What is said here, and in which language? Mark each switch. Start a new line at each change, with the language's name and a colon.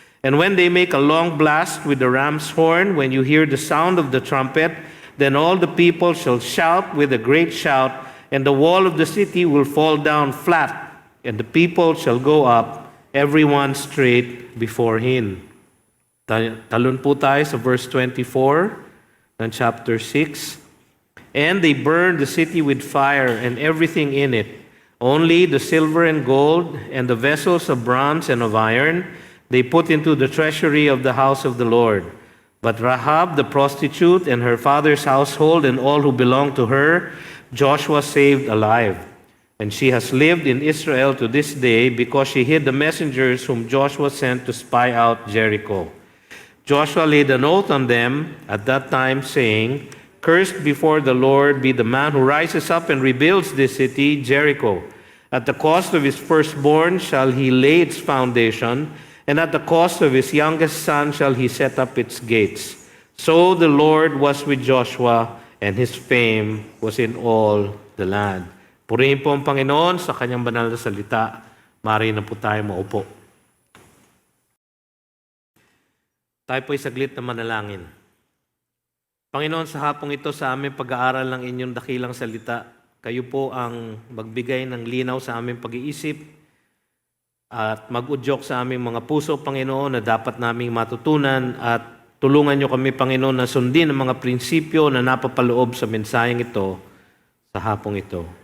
English: And when they make a long blast with the ram's horn, when you hear the sound of the trumpet, then all the people shall shout with a great shout, and the wall of the city will fall down flat, and the people shall go up, everyone straight before him.
Filipino: Talon po tayo sa verse 24 ng chapter 6.
English: And they burned the city with fire and everything in it. Only the silver and gold and the vessels of bronze and of iron they put into the treasury of the house of the Lord. But Rahab the prostitute and her father's household and all who belonged to her, Joshua saved alive. And she has lived in Israel to this day because she hid the messengers whom Joshua sent to spy out Jericho. Joshua laid an oath on them at that time, saying, Cursed before the Lord be the man who rises up and rebuilds this city, Jericho. At the cost of his firstborn shall he lay its foundation, and at the cost of his youngest son shall he set up its gates. So the Lord was with Joshua, and his fame was in all the land.
Filipino: Purihin po ang Panginoon sa kanyang banal na salita. Maaari na po tayo maupo. Tayo po'y saglit na manalangin. Panginoon, sa hapong ito sa aming pag-aaral ng inyong dakilang salita, kayo po ang magbigay ng linaw sa aming pag-iisip at mag-udyok sa aming mga puso, Panginoon, na dapat naming matutunan at tulungan niyo kami, Panginoon, na sundin ang mga prinsipyo na napapaloob sa mensaheng ito sa hapong ito.